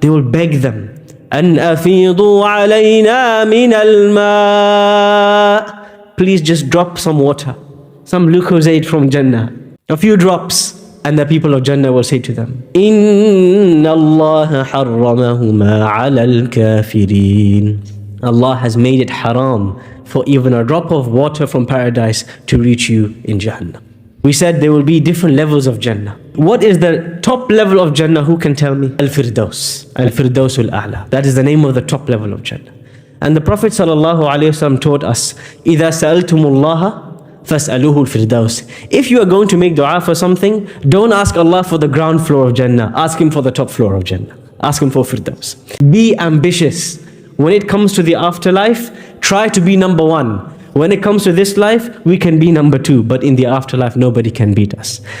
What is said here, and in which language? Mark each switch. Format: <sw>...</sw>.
<en>They will beg them,</en> <ar>أَنْ أَفِيضُوا عَلَيْنَا مِنَ الْمَاءِ.</ar> <en>Please just drop some water, some lucozade from Jannah, a few drops. And the people of Jannah will say to them,</en> <ar>إِنَّ اللَّهَ حَرَّمَهُمَا عَلَى الْكَافِرِينَ.</ar> <en>Allah has made it haram for even a drop of water from paradise to reach you in Jahannam. We said there will be different levels of Jannah. What is the top level of Jannah? Who can tell me? Al-Firdaus. Al-Firdaus al-A'la. That is the name of the top level of Jannah. And the Prophet ﷺ taught us,</en> <ar>إِذَا سَأَلْتُمُ اللَّهَ فَاسْأَلُوهُ الْفِرْدَوْسِ.</ar> <en>If you are going to make dua for something, don't ask Allah for the ground floor of Jannah. Ask Him for the top floor of Jannah. Ask Him for Firdaus. Be ambitious. When it comes to the afterlife, try to be number one. When it comes to this life, we can be number two. But in the afterlife, nobody can beat us.</en>